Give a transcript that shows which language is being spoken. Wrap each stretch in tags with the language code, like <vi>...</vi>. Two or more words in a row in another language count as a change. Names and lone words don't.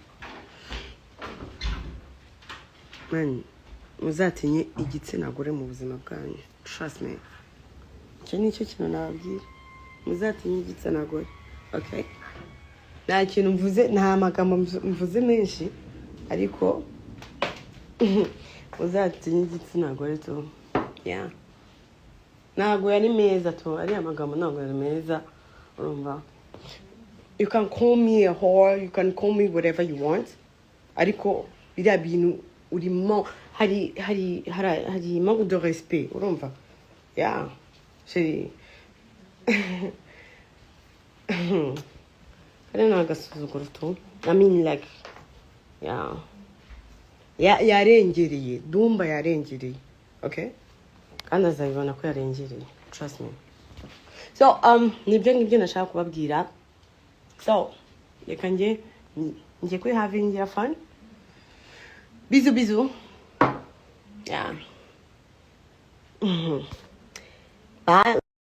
<en>Man,</en> <rw>muzatinye igitsina gore mu buzima bwanyu.</rw> <en>Trust me.</en> <rw>Icyo ni cyo kintu nababwira. Muzatinye igitsina gore.</rw> <en>Okay?</en> <rw>Nta kintu mvuze, nta magambo mvuze menshi, ariko muzatinye igitsina gore tu.</rw> <en>Yeah.</en> <rw>Ntago yari meza tu, ari amagambo ntago yari meza. Urumva?</rw> <en>You can call me a whore, you can call me whatever you want.</en> <rw>Ariko biriya bintu urimo hari</rw> <fr>manque de respect,</fr> <rw>urumva? Yeah. Chérie. Kare nagasuzuguro tu.</rw> <en>I mean like yeah.</en> <rw>Yarengereye, Dumba yarengereye.</rw> <en>Okay?</en> <rw>Kandi azabibona ko yarengereye.</rw> <en>Trust me.</en> <rw>So nibyo nashaka kubabwira. So, reka njye kuri</rw> <en>having your fun.</en> <fr>Bisous. Yeah.</fr> <en>Bye.</en>